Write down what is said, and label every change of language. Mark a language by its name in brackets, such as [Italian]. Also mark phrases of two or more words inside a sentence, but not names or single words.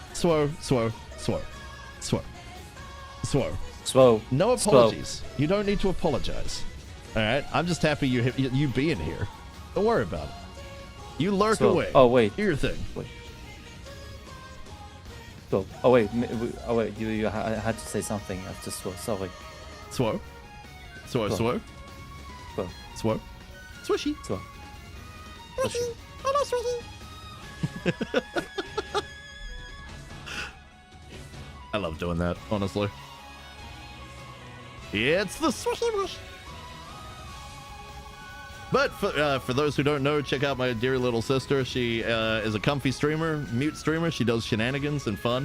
[English] No apologies. You don't need to apologize. All right. I'm just happy you being here. Don't worry about it. You lurk away. Oh wait. Do your thing. Wait. So, oh wait. You had to say something after Swo. Sorry. Swo. Swo. Swishy. Swo. Hello, Swishy. I love doing that, honestly. It's the Swishy Wish. But for those who don't know, check out my dear little sister. She is a comfy streamer, mute streamer. She does shenanigans and fun.